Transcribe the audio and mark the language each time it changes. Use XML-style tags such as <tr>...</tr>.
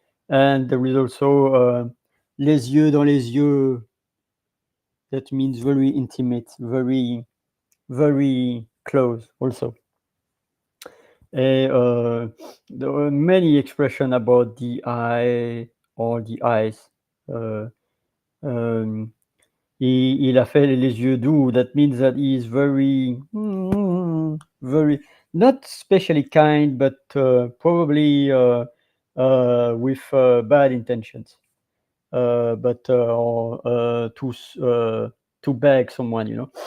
<en>And there is also</en> <fr>les yeux dans les yeux.</fr> <en>That means very intimate, very, very close also. There are many expressions about the eye or the eyes.</en> <fr>Uh, um, il a fait les yeux doux.</fr> <en>That means that he is very, very, not especially kind, but probably with bad intentions. But or to beg someone, you know.</en>